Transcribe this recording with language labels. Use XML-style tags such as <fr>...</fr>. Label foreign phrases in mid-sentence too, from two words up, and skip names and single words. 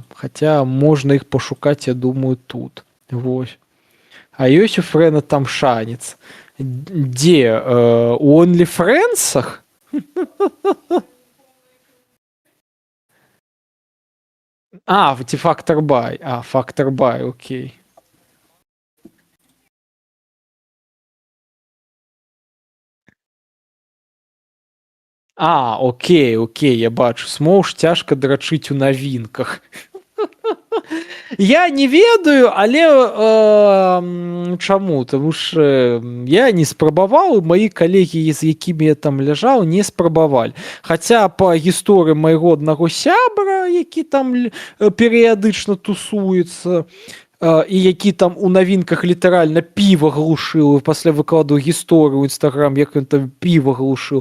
<be>Хаця можна іх пашукаць, я думаю, тут. Вось. А ёсць у Фрэна там шанец. Дзе? У OnlyFriends'ах? Ці Factor Buy. Factor Buy, окей. Окей, я бачу. Смоўж цяжка драчыць у навінках. Я не ведаю, але чаму? Таму што я не спрабаваў, маі калегі, з якімі я там ляжаў, не спрабавалі. Хаця па гісторыі майго аднаго сябра, які там перыядычна тусуецца, і які там у навінках літаральна піва глушыў, пасля выкладу гісторыю ў Інстаграм, як ён там піва глушыў.</be>